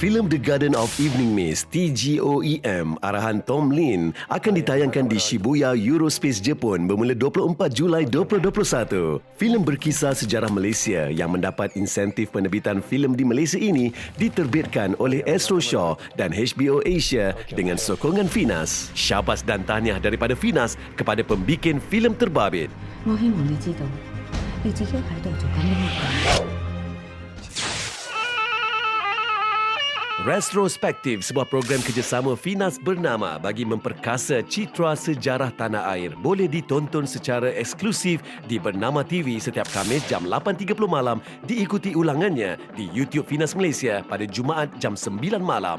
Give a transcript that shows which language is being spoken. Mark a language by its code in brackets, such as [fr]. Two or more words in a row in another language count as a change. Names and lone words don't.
[ms] Filem The Garden of Evening Mist TGOEM arahan Tom Lin akan ditayangkan di Shibuya Eurospace Jepun bermula 24 Julai 2021. Filem berkisah sejarah Malaysia yang mendapat insentif penerbitan filem di Malaysia ini diterbitkan oleh Astro Shaw dan HBO Asia dengan sokongan Finas. Syabas dan tahniah daripada Finas kepada pembikin filem terbabit. [yue] 我希望你知道，你自己喺度做緊乜嘢。 [ms] Retrospektif, sebuah program kerjasama Finas bernama bagi memperkasa citra sejarah tanah air, boleh ditonton secara eksklusif di Bernama TV setiap Khamis jam 8.30 malam, diikuti ulangannya di YouTube Finas Malaysia pada Jumaat jam 9 malam.